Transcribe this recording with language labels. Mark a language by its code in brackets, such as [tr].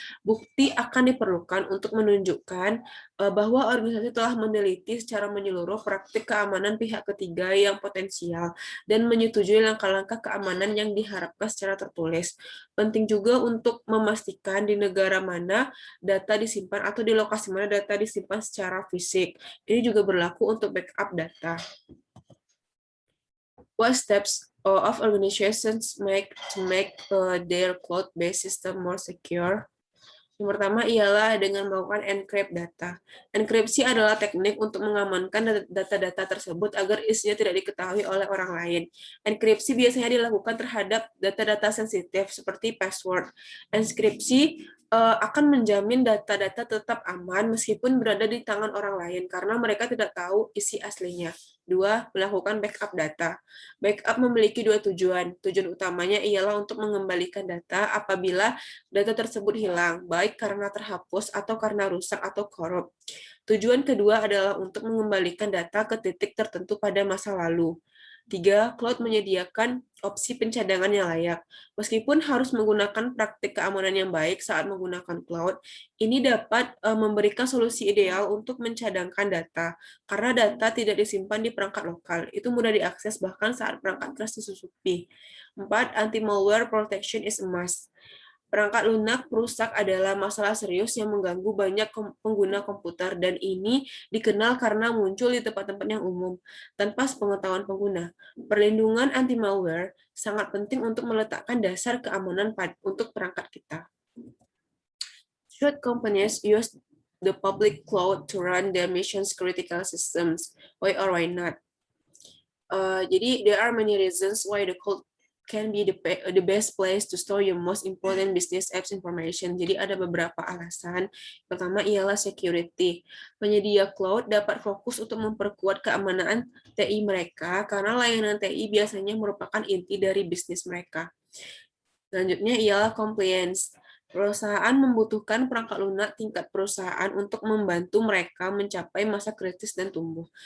[id] Bukti akan diperlukan untuk menunjukkan bahwa organisasi telah meneliti secara menyeluruh praktik keamanan pihak ketiga yang potensial dan menyetujui langkah-langkah keamanan yang diharapkan secara tertulis. Penting juga untuk memastikan di negara mana data disimpan atau di lokasi mana data disimpan secara fisik. Ini juga berlaku untuk backup data. [en] What steps of organizations make their cloud-based system more secure? [id] Yang pertama ialah dengan melakukan encrypt data. Enkripsi adalah teknik untuk mengamankan data-data tersebut agar isinya tidak diketahui oleh orang lain. Enkripsi biasanya dilakukan terhadap data-data sensitif seperti password. Enkripsi akan menjamin data-data tetap aman meskipun berada di tangan orang lain karena mereka tidak tahu isi aslinya. 2. Melakukan backup data. Backup memiliki dua tujuan. Tujuan utamanya ialah untuk mengembalikan data apabila data tersebut hilang, baik karena terhapus atau karena rusak atau korup. Tujuan kedua adalah untuk mengembalikan data ke titik tertentu pada masa lalu. 3. Cloud menyediakan opsi pencadangan yang layak. Meskipun harus menggunakan praktik keamanan yang baik saat menggunakan cloud, ini dapat memberikan solusi ideal untuk mencadangkan data, karena data tidak disimpan di perangkat lokal. Itu mudah diakses bahkan saat perangkat keras disusupi. 4. [en] Anti-malware protection is a must. [id] Perangkat lunak perusak adalah masalah serius yang mengganggu banyak pengguna komputer dan ini dikenal karena muncul di tempat-tempat yang umum tanpa sepengetahuan pengguna. Perlindungan anti-malware sangat penting untuk meletakkan dasar keamanan untuk perangkat kita. [en] Should companies use the public cloud to run their mission's critical systems? Why or why not? [id] Jadi, [en] there are many reasons why the cloud can be the best place to store your most important business apps information. [id] Jadi ada beberapa alasan. Pertama ialah security. Penyedia cloud dapat fokus untuk memperkuat keamanan TI mereka karena layanan TI biasanya merupakan inti dari bisnis mereka. Selanjutnya ialah compliance. Perusahaan membutuhkan perangkat lunak tingkat perusahaan untuk membantu mereka mencapai masa kritis dan tumbuh.